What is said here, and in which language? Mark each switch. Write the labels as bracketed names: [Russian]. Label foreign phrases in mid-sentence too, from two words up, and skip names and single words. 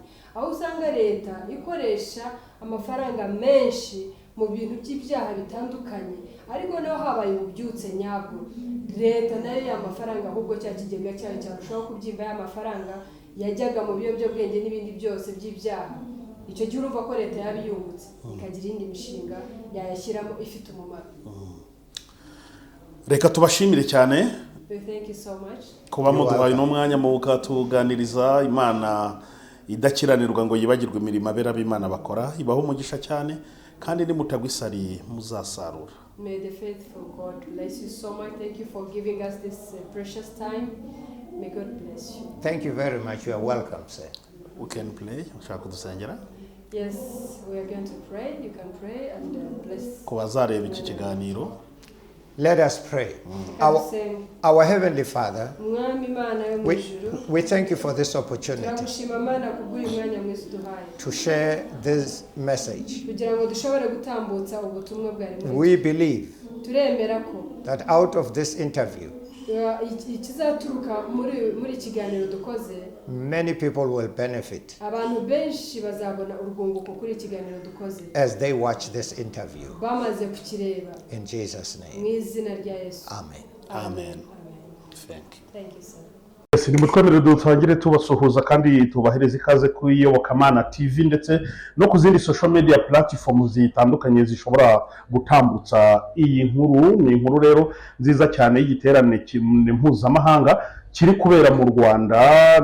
[Kinyarwanda] Aho usanga leta ikoresha amafaranga menshi mu bintu by'ibyaha bitandukanye, ariko naho habaye ububyutse nyabwo, leta nayo y'amafaranga ahubwo cya kigega cyayo cyarushaho kubyimba y'amafaranga yajyaga mu biyobyabwenge n'ibindi byose by'ibyaha. Icyo gihe urumva ko leta yabiyungutse ikagira indi mishinga yayashyiramo ifite umumaro. Reka tubashimire cyane. [English] Thank you so much. [Kinyarwanda] Kuba muduhaye n'umwanya mu ukatuganiriza. Imana idakiranirwa ngo yibagirwe imirimo abera b'Imana bakora, ibaho umugisha cyane kandi nimutagwisari muzasarura. [English] May the faithful God bless you so much. Thank you for giving us this precious time. May God bless you. Thank you very much. You are welcome, sir. We can play. [Kinyarwanda] Ushaka kudusengera? [English] Yes, we are going to pray. You can pray and bless. [Kinyarwanda] Ku bazareba iki kiganiro. [English] Let us pray. Our Heavenly Father, we thank you for this opportunity to share this message. We believe that out of this interview, many people will benefit as they watch this interview. In Jesus' name. Amen. Amen. Thank you. Thank you, sir. [Kinyarwanda] Ni mutwemerere dutangire tubasuhuza kandi tubahereza ikaze ku Iyobokamana TV ndetse no ku zindi [English] social media platforms [Kinyarwanda] zitandukanye zishobora gutambutsa iyi nkuru. Ni inkuru rero nziza cyane y'igiterane mpuzamahanga kiri kubera mu Rwanda.